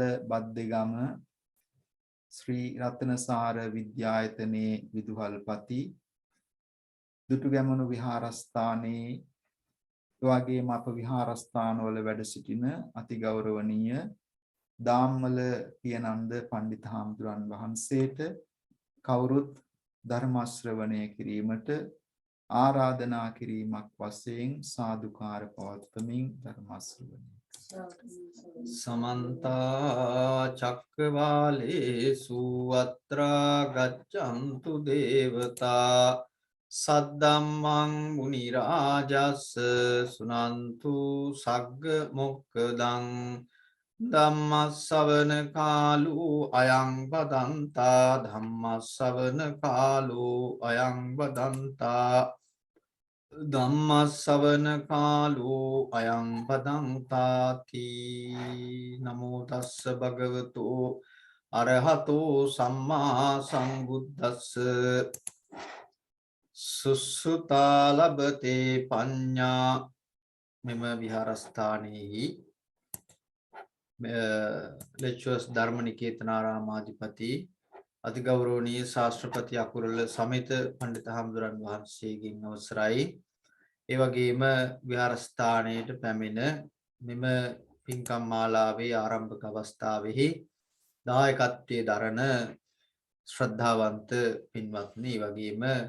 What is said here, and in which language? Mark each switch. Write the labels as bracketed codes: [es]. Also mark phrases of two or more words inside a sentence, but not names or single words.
[si] බද්දේගම ශ්‍රී රත්නසාර විද්‍යායතනයේ විදුහල්පති දුටුගැමුණු විහාරස්ථානයේ එවැගේම අප විහාරස්ථානවල වැඩ සිටින අතිගෞරවනීය දාම්මල පියනන්ද පණ්ඩිත හාමුදුරන් වහන්සේට කවුරුත් ධර්ම ශ්‍රවණය කිරීමට ආරාධනා කිරීමක් වශයෙන් සාදුකාර පවත්වමින් ධර්ම ශ්‍රවණය [pi] समन्ता चक्रवालेषु अत्रा गच्छन्तु देवता सद्धम्मं मुनिराजस्य सुनन्तु सग्ग मोक्खदं ධම්මස්සවන කාලෝ අයං වදන්තා ධම්මස්සවන කාලෝ අයං වදන්තා ධම්මස්සවන කාලෝ අයං වදන්තාති නමෝ තස්ස භගවතෝ අරහතෝ සම්මා සම්බුද්දස්ස සුසුතා ලබතේ පඤ්ඤා [si] මෙම විහාරස්ථානයේ lectures ධර්මනිකේතනාරාමාධිපති අතිගෞරවනීය ශාස්ත්‍රපති අකුරල සමිත පණ්ඩිත හාමුදුරන් වහන්සේගෙන් අවසරයි. ඒ වගේම විහාරස්ථානයට පැමිණ මෙම පින්කම් මාලාවේ ආරම්භක අවස්ථාවෙහි දායකත්වයේ දරන ශ්‍රද්ධාවන්ත පින්වත්නි, ඒ වගේම